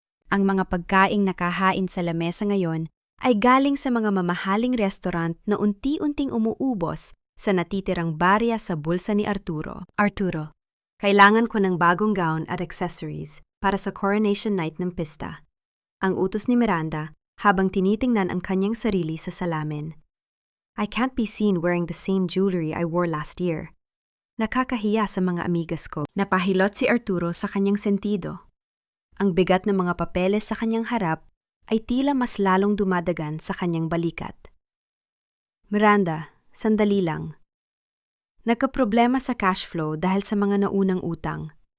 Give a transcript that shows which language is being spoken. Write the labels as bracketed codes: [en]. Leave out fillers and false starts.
[tl] Ang mga pagkaing nakahain sa lamesa ngayon ay galing sa mga mamahaling restaurant na unti-unting umuubos sa natitirang barya sa bulsa ni Arturo. Arturo, kailangan ko ng bagong gown at accessories para sa coronation night ng pista. Ang utos ni Miranda habang tinitingnan ang kanyang sarili sa salamin. [en] I can't be seen wearing the same jewelry I wore last year. [tl] Nakakahiya sa mga amigas ko. Napahilot si Arturo sa kanyang sentido. Ang bigat ng mga papeles sa kanyang harap ay tila mas lalong dumadagan sa kanyang balikat. Miranda, sandali lang. Nagkaproblema sa cash flow dahil sa mga naunang utang.